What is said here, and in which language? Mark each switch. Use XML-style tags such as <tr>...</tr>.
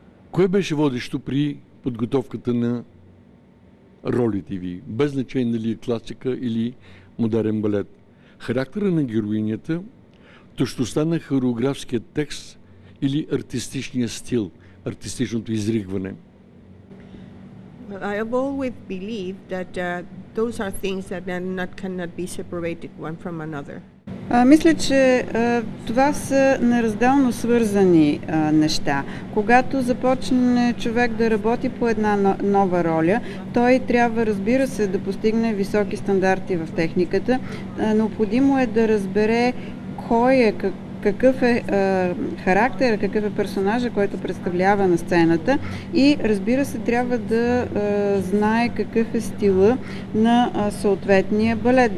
<bg>Кое беше водещо при подготовката на ролите ви? Без значение дали е класика или модерен балет. Характера на героинята, точността на хореографския текст или артистичния стил, артистичното изригване?</bg> <en>I have always believed that those are things that cannot be separated one from another.</en> <bg>Мисля, че това са неразделно свързани неща. Когато започне човек да работи по една нова роля, той трябва, разбира се, да постигне високи стандарти в техниката. Необходимо е да разбере кой е, какъв е характер, какъв е персонажа, който представлява на сцената и, разбира се, трябва да знае какъв е стила на съответния балет.</bg>